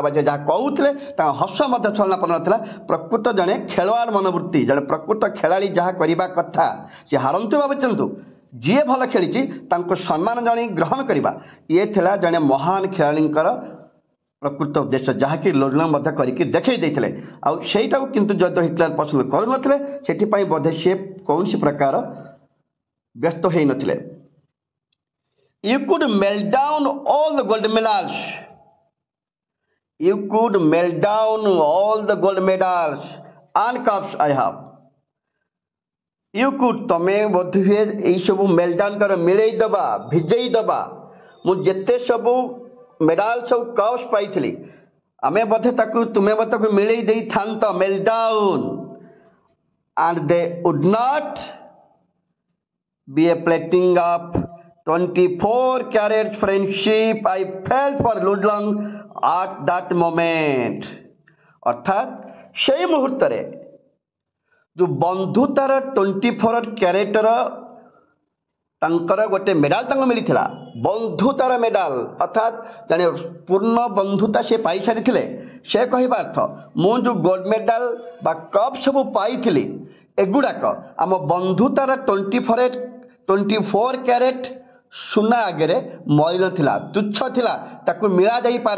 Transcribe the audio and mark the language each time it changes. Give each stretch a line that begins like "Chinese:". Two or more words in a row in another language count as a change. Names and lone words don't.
Odia: ବା ଯାହା କହୁଥିଲେ ତାଙ୍କ ହସ ମଧ୍ୟ ଛଳନା ନଥିଲା। ପ୍ରକୃତ ଜଣେ ଖେଳୁଆଡ଼ ମନୋବୃତ୍ତି, ଜଣେ ପ୍ରକୃତ ଖେଳାଳି ଯାହା କରିବା କଥା, ସେ ହାରନ୍ତୁ ବା ଜିତନ୍ତୁ, ଯିଏ ଭଲ ଖେଳିଛି ତାଙ୍କୁ ସମ୍ମାନ ଜଣାଇ ଗ୍ରହଣ କରିବା, ଇଏ ଥିଲା ଜଣେ ମହାନ ଖେଳାଳିଙ୍କର ପ୍ରକୃତ ଉଦ୍ଦେଶ୍ୟ, ଯାହାକି ଲୁଡଲଙ୍ଗ ମଧ୍ୟ କରିକି ଦେଖାଇ ଦେଇଥିଲେ। ଆଉ ସେଇଟାକୁ କିନ୍ତୁ ଯଦିଓ ହିଟଲର ପସନ୍ଦ କରୁନଥିଲେ ସେଥିପାଇଁ ବୋଧେ ସେ କୌଣସି ପ୍ରକାର ବ୍ୟସ୍ତ ହୋଇନଥିଲେ।
English: You could melt down all the gold medals. You could melt down all the gold medals and cups I have. You could,
Odia: ତମେ ବୋଧହୁଏ ଏଇ ସବୁ
English: melt down
Odia: କର, ମିଳେଇ ଦେବା, ଭିଜେଇ ଦେବା ମୁଁ ଯେତେ ସବୁ ମେଡାଲ ସବୁ କପ୍ସ ପାଇଥିଲି, ଆମେ ବୋଧେ ତାକୁ ତୁମେ ବୋଧେ ତାକୁ ମିଳେଇ ଦେଇଥାନ୍ତ,
English: melt down. And they would not be a plating of 24 carats friendship I felt for Ludlong at that moment.
Odia: ଅର୍ଥାତ୍ ସେଇ ମୁହୂର୍ତ୍ତରେ ଯେଉଁ ବନ୍ଧୁତାର 24 କ୍ୟାରେଟର ତାଙ୍କର ଗୋଟେ ମେଡାଲ ତାଙ୍କୁ ମିଳିଥିଲା, ବନ୍ଧୁତାର ମେଡାଲ, ଅର୍ଥାତ୍ ଜଣେ ପୂର୍ଣ୍ଣ ବନ୍ଧୁତା ସେ ପାଇସାରିଥିଲେ। ସେ କହିବା ଅର୍ଥ ମୁଁ ଯେଉଁ
English: gold medal
Odia: ବା କପ୍ ସବୁ ପାଇଥିଲି ଏଗୁଡ଼ାକ ଆମ ବନ୍ଧୁତାର 24 କ୍ୟାରେଟ୍ ସୁନା ଆଗରେ ମଳିନ ଥିଲା, ତୁଚ୍ଛ ଥିଲା, ତାକୁ ମିଳା ଯାଇପାରେ।